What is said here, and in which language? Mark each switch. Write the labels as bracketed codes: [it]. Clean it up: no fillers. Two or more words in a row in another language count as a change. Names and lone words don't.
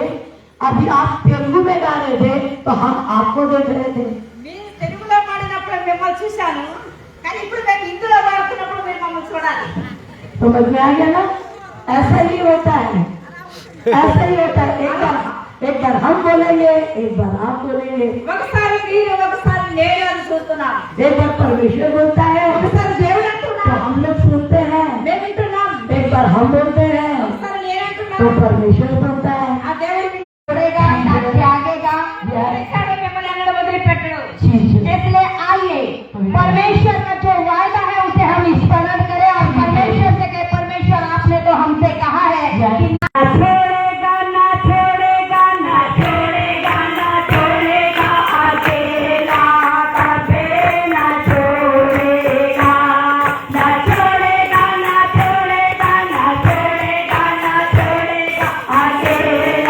[hi] अभी आप तेलुगु में गा रहे थे तो हम आपको देख रहे थे। [te] మీరు తెలుగులో పాడినప్పుడు మిమ్మల్ని చూశాను, కానీ ఇప్పుడు మేము హిందీలో పాడుతున్నప్పుడు మీరు మమ్మల్ని చూడాలి. [hi] समझ में आ गया ना? ऐसा ही होता है, ऐसा ही होता है। एक बार हम बोलेंगे, एक बार आप बोलेंगे, [te] ఒకసారి మీరు ఒకసారి నేను అని చూస్తున్నాను. [hi] एक बार परमेश्वर बोलता है [te] ఒకసారి దేవుడు [hi] तो [te] అంటున్నాడు, [hi] हम लोग सुनते हैं, [te] మేము వింటున్నాం. [hi] एक बार हम बोलते हैं [te] ఒకసారి నేను [hi] तो [te] అంటున్నాను. [hi] परमेश्वर बोलता है। [te] ఆ దేవుడు మీకు తోడేగా, నాకు త్యాగేగా, ఎక్కడో మిమ్మల్ని ఎన్నడూ వదిలిపెట్టడు. [hi] इसलिए आइए परमेश्वर का जो वायदा है उसे हम स्मरण करें और परमेश्वर से कहे, परमेश्वर आपने तो हमसे कहा है कि ना छोड़ेगा, ना छोड़ेगा, ना छोड़ेगा, ना छोड़ेगा, अकेला कभी ना छोड़ेगा, ना छोड़ेगा, ना छोड़ेगा, ना छोड़ेगा, ना छोड़ेगा, अकेला